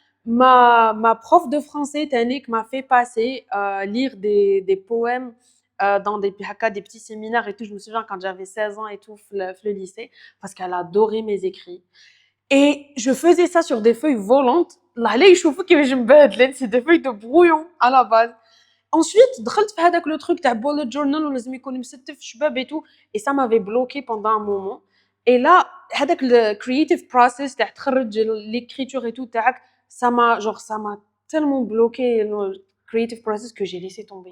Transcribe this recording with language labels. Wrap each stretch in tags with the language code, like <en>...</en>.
<fr>Ma prof de français, Tanik, m'a fait passer lire des poèmes dans des petits séminaires et tout. Je me souviens quand j'avais 16 ans et tout, le lycée, parce qu'elle adorait mes écrits. Et je faisais ça sur des feuilles volantes. Là, les</fr> <ar>يشوفوا كيفاش مبادلين,</ar> <fr>c'est des feuilles de brouillon à la base. Ensuite,</fr> <ar>دخلت في هذاك</ar> <fr>le truc</fr> <ar>تاع bullet journal ولازم يكون مستف شباب</ar> <fr>et tout. Et ça m'avait bloqué pendant un moment. Et là,</fr> <ar>هذاك</ar> <fr>le</fr> <en>creative process</en> <ar>تاع تخرج</ar> <fr>l'écriture et tout</fr> <ar>تاعك,</ar> <fr>ça m'a tellement bloqué le creative process que j'ai laissé tomber.</fr>